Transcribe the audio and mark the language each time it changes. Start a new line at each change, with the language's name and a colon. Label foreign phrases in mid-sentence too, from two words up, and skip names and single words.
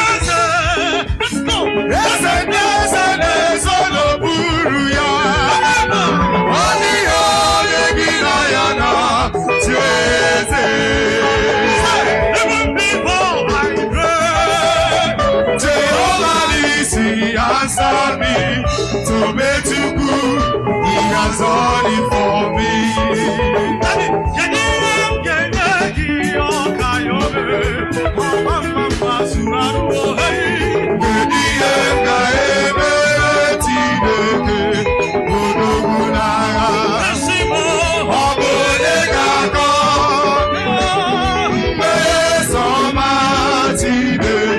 Igbo: Eze, eze ndị eze na-ezo n'okpuru ya. Ọ dịghị onye gị na ya na-achị eze.
English: Even before I pray, Jehovah nisi answer me. To make you good, he has done it for me. Daddy,
Igbo: kedu ihe m ga-enye gị, ọ ka ya o mere? Mama, mama, mama, zuru arụ, oh, hey. Kedu ihe m ga-emere Chineke, odogwu n'agha? Ọ bụ onye ga-akọ mmeso ọma Chineke?